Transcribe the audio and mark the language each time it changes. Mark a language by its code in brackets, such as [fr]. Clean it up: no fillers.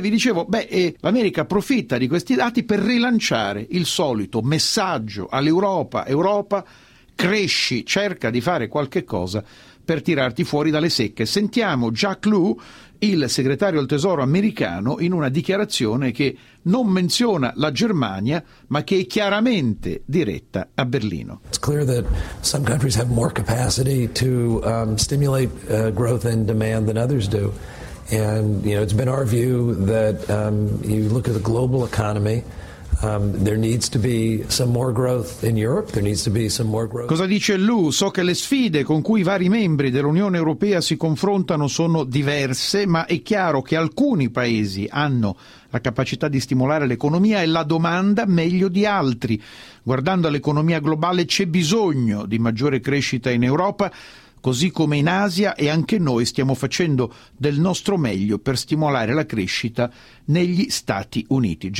[it] Vi dicevo, l'America approfitta di questi dati per rilanciare il solito messaggio all'Europa: Europa, cresci, cerca di fare qualche cosa per tirarti fuori dalle secche. Sentiamo Jack Lew, il segretario al tesoro americano, in una dichiarazione che non menziona la Germania, ma che è chiaramente diretta a Berlino. [en] It's clear that some countries have more capacity to stimulate growth and demand than others do. And you know, it's been our view that you look at the global economy. There needs to be some more growth in Europe. There needs to be some more growth. [it] Cosa dice Lew? So che le sfide con cui i vari membri dell'Unione Europea si confrontano sono diverse, ma è chiaro che alcuni paesi hanno la capacità di stimolare l'economia e la domanda meglio di altri. Guardando all'economia globale, c'è bisogno di maggiore crescita in Europa, così come in Asia, e anche noi stiamo facendo del nostro meglio per stimolare la crescita negli Stati Uniti.